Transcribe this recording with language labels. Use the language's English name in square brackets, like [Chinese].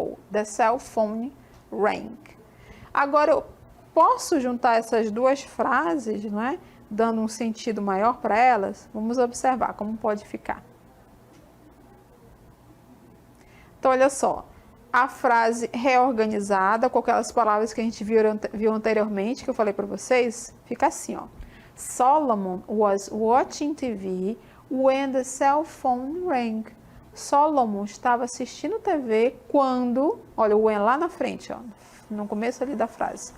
[English] The cell phone rang. [Portuguese] Agora eu posso juntar essas duas frases, não é? Dando um sentido maior para elas. Vamos observar como pode ficar. Então, olha só. A frase reorganizada, com aquelas palavras que a gente viu anteriormente, que eu falei para vocês, fica assim, ó. [English] Solomon was watching TV when the cell phone rang. [Portuguese] Solomon estava assistindo TV quando, olha o when lá na frente, ó, no começo ali da frase.